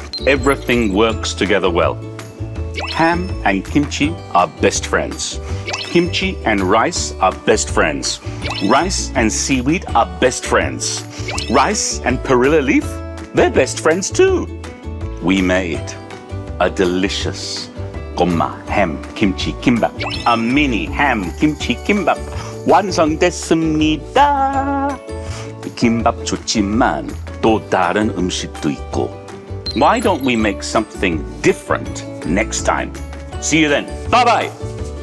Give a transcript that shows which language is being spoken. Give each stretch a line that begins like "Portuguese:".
English: Everything works together well. Ham and kimchi are best friends. Kimchi and rice are best friends. Rice and seaweed are best friends. Rice and perilla leaf, they're best friends too. We made a delicious
Korean: 꼬마 햄 김치 김밥.
English: A mini ham
Korean: 김치 김밥 완성됐습니다. 김밥 좋지만 또 다른 음식도 있고.
English: Why don't we make something different next time? See you then. Bye bye.